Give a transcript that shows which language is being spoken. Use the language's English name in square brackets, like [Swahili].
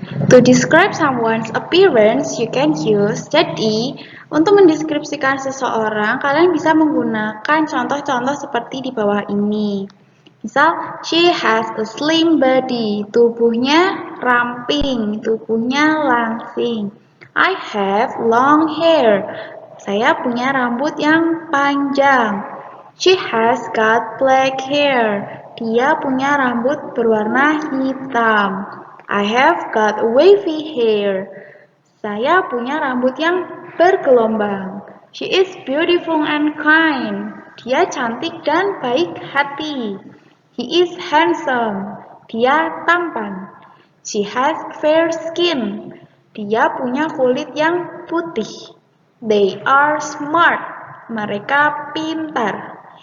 [English] To describe someone's appearance, you can use. [Indonesian] Jadi, untuk mendeskripsikan seseorang, kalian bisa menggunakan contoh-contoh seperti di bawah ini. [English] Misal, she has a slim body. [Indonesian] Tubuhnya ramping, tubuhnya langsing. [English] I have long hair. [Indonesian] Saya punya rambut yang panjang. [English] She has got black hair. [Indonesian] Dia punya rambut berwarna hitam. [English] I have got wavy hair. [Indonesian] Saya punya rambut yang bergelombang. [English] She is beautiful and kind. [Indonesian] Dia cantik dan baik hati. [English] He is handsome. [Indonesian] Dia tampan. [English] She has fair skin. [Indonesian] Dia punya kulit yang putih. [English] They are smart. [Indonesian] Mereka pintar.